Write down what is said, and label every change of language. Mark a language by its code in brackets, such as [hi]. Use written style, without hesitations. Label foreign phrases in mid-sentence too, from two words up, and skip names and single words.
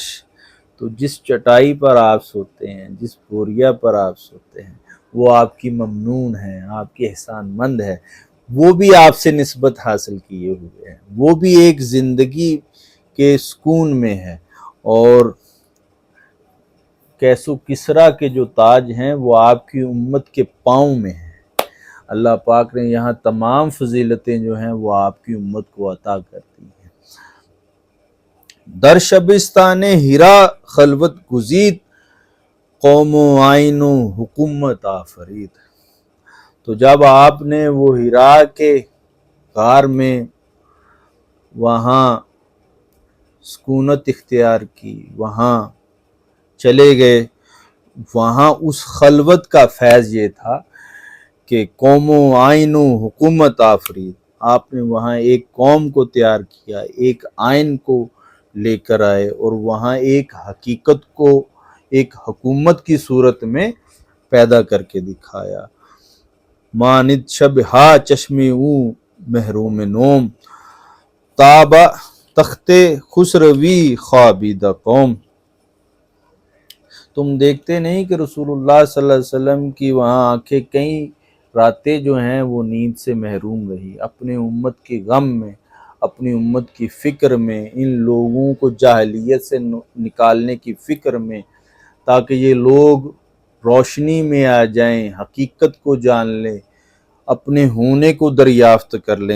[ur] تو جس چٹائی پر آپ سوتے ہیں، جس بوریا پر آپ سوتے ہیں، وہ آپ کی ممنون ہے، آپ کی احسان مند ہے، وہ بھی آپ سے نسبت حاصل کیے ہوئے ہیں، وہ بھی ایک زندگی کے سکون میں ہے. اور کیسو کسرا کے جو تاج ہیں وہ آپ کی امت کے پاؤں میں ہیں. اللہ پاک نے یہاں تمام فضیلتیں جو ہیں وہ آپ کی امت کو عطا کر دی ہیں. [fa] در شبستان ہیرا خلوت گزید، قوم و آئین و حکومت آفرید. [ur] تو جب آپ نے وہ ہیرا کے غار میں وہاں سکونت اختیار کی، وہاں چلے گئے، وہاں اس خلوت کا فیض یہ تھا کہ [fa] قوم و آئین و حکومت آفرید. [ur] آپ نے وہاں ایک قوم کو تیار کیا، ایک آئین کو لے کر آئے، اور وہاں ایک حقیقت کو ایک حکومت کی صورت میں پیدا کر کے دکھایا. [fa] ماند شب ہا چشم او محروم نوم، تابہ تخت خسروی خوابیدہ قوم. [ur] تم دیکھتے نہیں کہ رسول اللہ صلی اللہ علیہ وسلم کی وہاں آنکھیں کئی راتیں جو ہیں وہ نیند سے محروم رہی، اپنے امت کے غم میں، اپنی امت کی فکر میں، ان لوگوں کو جاہلیت سے نکالنے کی فکر میں، تاکہ یہ لوگ روشنی میں آ جائیں، حقیقت کو جان لیں، اپنے ہونے کو دریافت کر لیں.